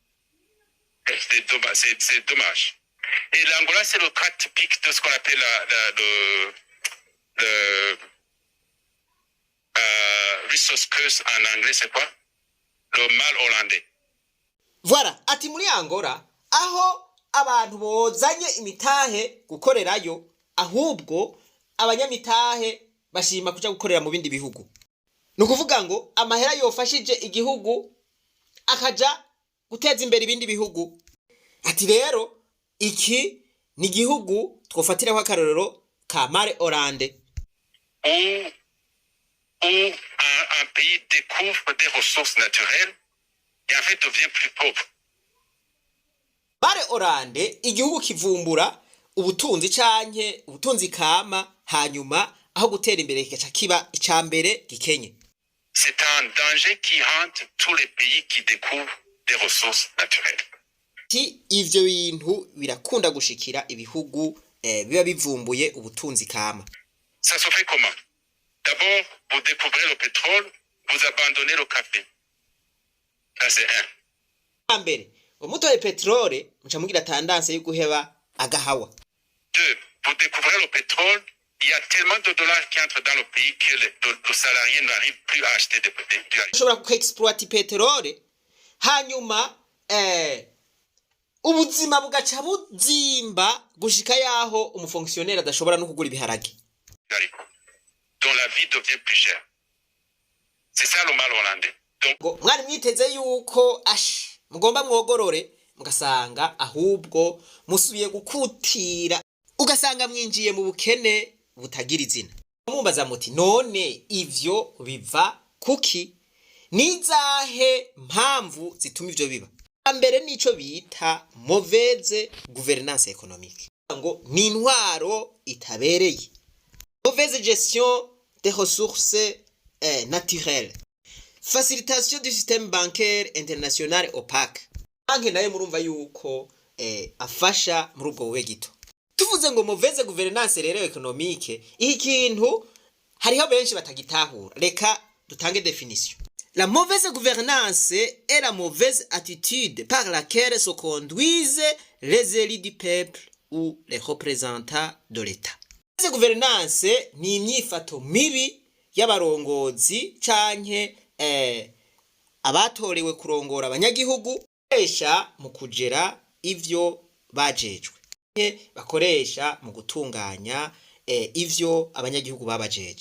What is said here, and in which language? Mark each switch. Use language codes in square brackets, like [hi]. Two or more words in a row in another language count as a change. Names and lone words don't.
[fr] C'est dommage. Et l'Angola, c'est le cas typique de ce qu'on appelle le [en] resource curse [fr] en anglais, c'est quoi? Le mal hollandais. Voilà, [rn] ati muri Angola aho abantu bozanye imitahe gukorerayo, ahubwo abanyamitahe bashima kuja gukorera mu bindi bihugu. Nukuvuga ngo amahera yofashije igihugu akaja guteza imbere ibindi bihugu. Ati rero iki ni igihugu twofatiraho akarorero ka [fr] Mare Hollande, Où un pays découvre des ressources naturelles et en fait devient plus pauvre. Mare Hollande [rn] igihugu kivumbura ubutunzi canke ubutunzi kama, hanyuma aho gutera imbere kigaca kiba icambere gikenye. [fr] C'est un danger qui hante tous les pays qui découvrent des ressources naturelles. [rn] Ivyo bintu birakunda gushikira ibihugu biba bivumbuye ubutunzi kama. [fr] Ça se fait comment? D'abord, vous découvrez le pétrole, vous abandonnez le café. Ça c'est un. [rn] Mbere, umutoye petrole muca mugira tendance yo guheba agahawa. [fr] Deux, vous découvrez le pétrole, il y a tellement de dollars qui entrent dans le pays que le salarié n'arrive plus à acheter des produits. [rn] Ushobora kuexploiter petrole, hanyuma ubuzima bugaca buzimba gushika yaho umufonctionnaire adashobora no kugura ibiharage. [fr] Donc la vie devient plus chère. C'est ça le mal hollandais. [rn] Donc mwari mwiteze yuko mugomba mwogorore, mugasanga ahubwo musubiye gukutira, ugasanga mwinjiye mu bukene butagira izina. Mumbaza muti none ivyo biva kuki? Nizahe mpamvu zituma ivyo biba? Mbere nico bita [fr] mauvaise gouvernance économique, [rn] ngo ni intwaro itabereye, [fr] mauvaise gestion des ressources naturelles, facilitation du système bancaire international opaque. [rn] Banki nayo murumva yuko afasha muri ubwo bube gito. Tuvuze ngo [fr] mauvaise gouvernance [rn] rero économique, iki kintu hariho benshi batagitahura. Reka dutange définition. [fr] La mauvaise gouvernance est la mauvaise attitude par laquelle se conduisent les élus du peuple ou les représentants de l'État. La mauvaise gouvernance [rn] ni imyifato mibi y'abarongozi canke abatorewe kurongora abanyagihugu bakoresha mu kugera ivyo bajejwe, bakoresha mu gutunganya ivyo abanyagihugu babajeje.